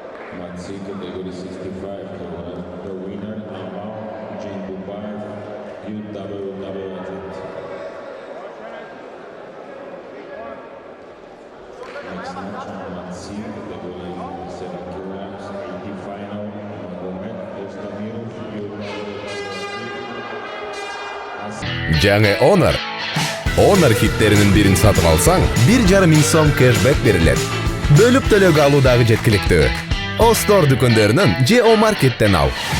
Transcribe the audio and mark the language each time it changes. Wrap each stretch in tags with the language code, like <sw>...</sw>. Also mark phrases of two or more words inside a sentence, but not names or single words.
<en>Mansi category 65 kilogram. The winner Amal Jingubayev, UWW athlete. Next match on Mansi category 57 kilograms, 80 final, Magomed Ostamirov,</en> <ky>Жаңы Honor хиттеринин бирин сатып алсаң, 1,5 сом кэшбэк берилет. Бөлүп төлөөгө алуу дагы жеткиликтүү. Остор дүкөндөрүнөн же О-маркеттен ал.</ky>